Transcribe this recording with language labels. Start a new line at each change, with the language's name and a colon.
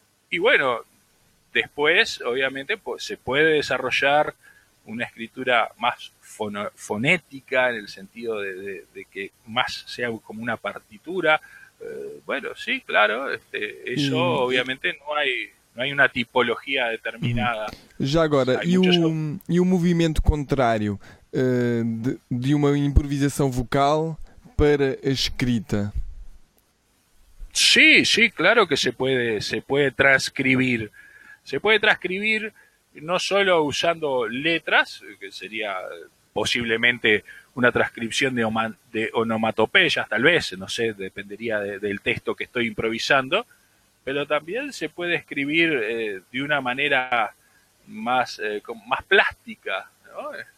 Spanish: Y bueno, después, obviamente, pues, se puede desarrollar una escritura más fonética, en el sentido de que más sea como una partitura. Bueno, sí, claro, eso obviamente no hay una tipología determinada.
Portuguese: Já agora, e o movimento contrário de uma improvisação vocal para a escrita?
Spanish: Sí, sí, claro que se puede transcribir. Se puede transcribir no solo usando letras, que sería posiblemente una transcripción de onomatopeyas, tal vez, no sé, dependería del texto que estoy improvisando, pero también se puede escribir de una manera más, más plástica, ¿no?